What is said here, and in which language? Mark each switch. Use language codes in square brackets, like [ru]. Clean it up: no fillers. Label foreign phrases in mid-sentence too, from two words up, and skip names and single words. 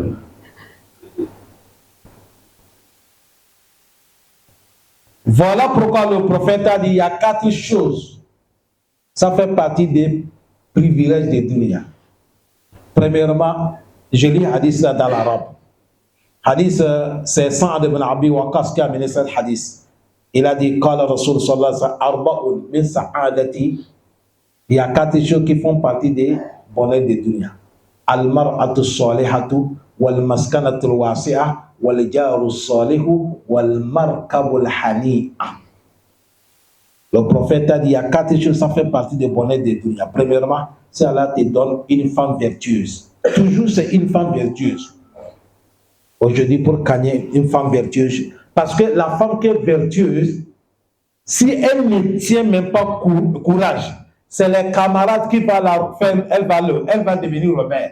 [fr] Voilà pourquoi le prophète a dit il y a 4 choses. Ça fait partie des privilèges de dunya. Premièrement, je lis hadith là dans l'arabe. Hadith, c'est Sa'ad ibn Abi Waqqas qui a mené cet hadith. Il a dit, [ar] قال رسول صلى الله عليه وسلم، أربع من السعادة. [fr] Il y a 4 choses qui font partie des bonheurs de dunya. [ar] المرأة الصالحة، والمسكن الواسع، والجار الصالح، والمركب الهنيء. [fr] Le prophète a dit, il y a 4 choses, ça fait partie des bonheurs de dunya. Premièrement, c'est Allah te donne une femme vertueuse. Toujours c'est une femme vertueuse. Aujourd'hui, pour gagner une femme vertueuse, parce que la femme qui est vertueuse, si elle ne tient même pas courage, c'est les camarades qui vont la faire, elle va devenir rebelle.